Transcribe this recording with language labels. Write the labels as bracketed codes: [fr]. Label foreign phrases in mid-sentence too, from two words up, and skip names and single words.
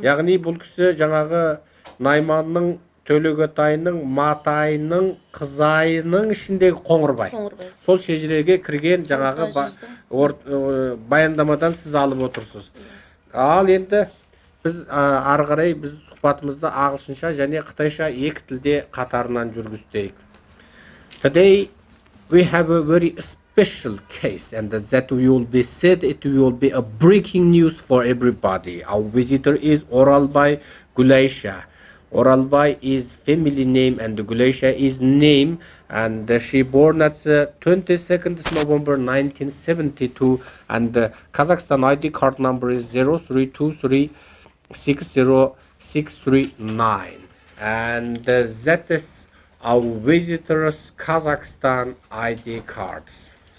[kk] Яғни бұл кісі жаңағы Найманның, Төлегетайының, Матайының, Қызайының ішіндегі Қоңырбай. Сол шежіреге кірген жаңағы баяндамадан сіз алып отырсыз. Ал енді біз ары қарай біз сұхбатымызды ағылшынша және қытайша 2 тілде қатарынан жүргізтейік. [en] Today we have a very special case, and that will be said it will be a breaking news for everybody. Our visitor is Oralbay Güleysha. Oralbay is family name and Güleysha is name, and she born at 22nd November 1972, and Kazakhstan ID card number is 032360639, and that is our visitors Kazakhstan ID cards.